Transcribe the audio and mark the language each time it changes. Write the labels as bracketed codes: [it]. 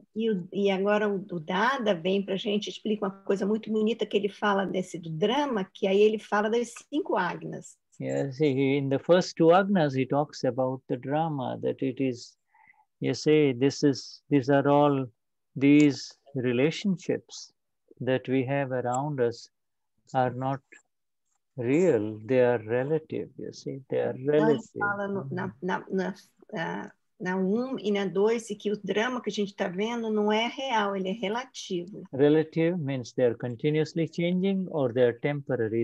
[pt] E agora o Dada vem para a gente, explica uma coisa muito bonita que ele fala do drama, que aí ele fala das 5 agnas. [en] Yes, in the first 2 agnas he talks about the drama, that it is, you see, these are all these relationships that we have around us are not real, they are relative, you see, they are relative. [pt] Então, ele fala na 1 e na 2 que o drama que a gente está vendo não é real, ele é relativo. [en] Relative means they are continuously changing or they are temporary.